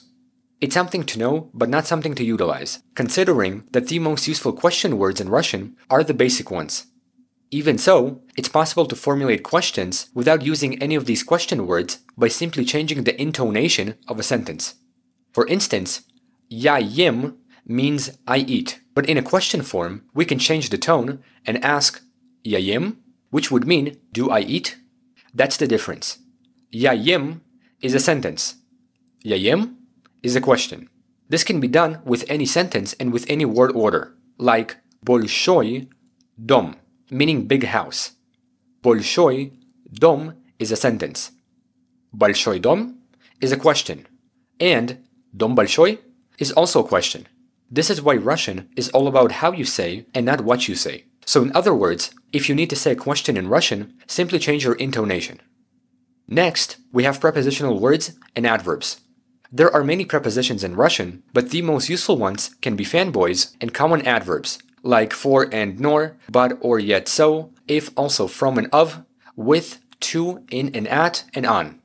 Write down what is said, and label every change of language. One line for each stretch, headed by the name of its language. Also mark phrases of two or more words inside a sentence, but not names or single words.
English: It's something to know, but not something to utilize, considering that the most useful question words in Russian are the basic ones. Even so, it's possible to formulate questions without using any of these question words by simply changing the intonation of a sentence. For instance,
Russian: я ем
English: means I eat, but in a question form, we can change the tone and ask
Russian: я ем,
English: which would mean do I eat? That's the difference.
Russian: Я ем
English: is a sentence.
Russian: Я ем
English: is a question. This can be done with any sentence and with any word order, like
Russian: большой дом,
English: meaning big house.
Russian: Большой дом
English: is a sentence.
Russian: Большой дом
English: is a question. And
Russian: дом большой
English: is also a question. This is why Russian is all about how you say and not what you say. So in other words, if you need to say a question in Russian, simply change your intonation. Next, we have prepositional words and adverbs. There are many prepositions in Russian, but the most useful ones can be fanboys and common adverbs, like for and nor, but or yet so, if also from and of, with, to, in and at, and on.